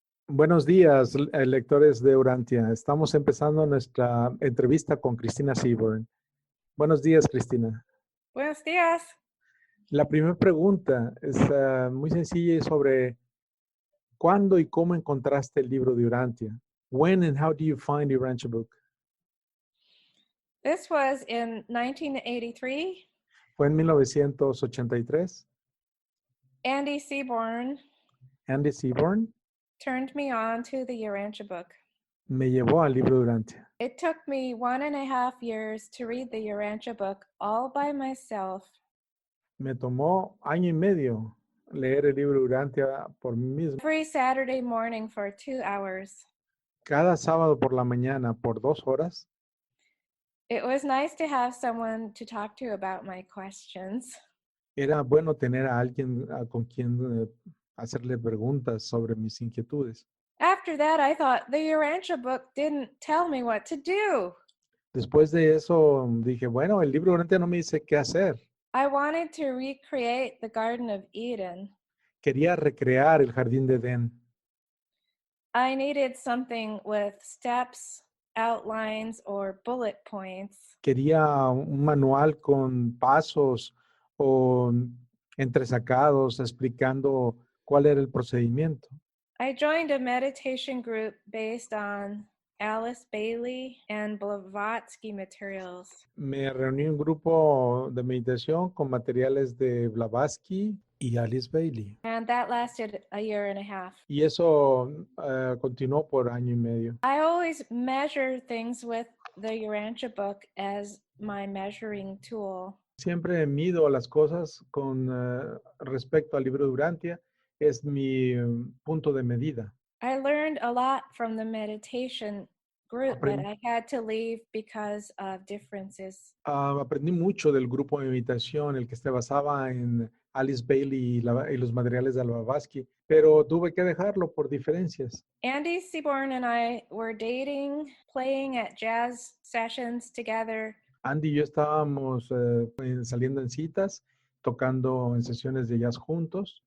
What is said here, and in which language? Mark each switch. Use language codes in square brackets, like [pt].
[es] Buenos días, lectores de Urantia. Estamos empezando nuestra entrevista con Cristina Seaborn. Buenos días, Cristina. Buenos días. La primera pregunta es muy sencilla y sobre ¿cuándo y cómo encontraste el libro de Urantia? [en] When and how do you find the Urantia book? This was in 1983. [es] Fue en 1983. [en] Andy Seaborn [es] Andy Seaborn [en] turned me on to the Urantia book. [es] me llevó al libro de Urantia. [en] It took me 1.5 years to read the Urantia book all by myself. [es] Me tomó año y medio leer el libro de Urantia por mí mismo. [en] Every Saturday morning for 2 hours. [es] Cada sábado por la mañana por 2 horas. [en] It was nice to have someone to talk to about my questions. [es] Era bueno tener a alguien con quien hacerle preguntas sobre mis inquietudes. [en] After that, I thought the Urantia book didn't tell me what to do. [es] Después de eso dije, bueno, el libro de Urantia no me dice qué hacer. [en] I wanted to recreate the Garden of Eden. [es] Quería recrear el jardín de Edén. [en] I needed something with steps, outlines, or bullet points. [es] Quería un manual con pasos o entresacados explicando cuál era el procedimiento. [en] I joined a meditation group based on Alice Bailey and Blavatsky materials. [es] Me reuní en un grupo de meditación con materiales de Blavatsky y Alice Bailey. [en] And that lasted a year and a half. [es] Y eso continuó por año y medio. [en] I always measure things with the Urantia book as my measuring tool. [es] Siempre mido las cosas con respecto al libro de Urantia. Es mi punto de medida. [en] I learned a lot from the meditation group, but I had to leave because of differences. [es] Aprendí mucho del grupo de meditación, el que se basaba en Alice Bailey y los materiales de Blavatsky, pero tuve que dejarlo por diferencias. [en] Andy Seaborn and I were dating, playing at jazz sessions together. [es] Andy y yo estábamos saliendo en citas, tocando en sesiones de jazz juntos.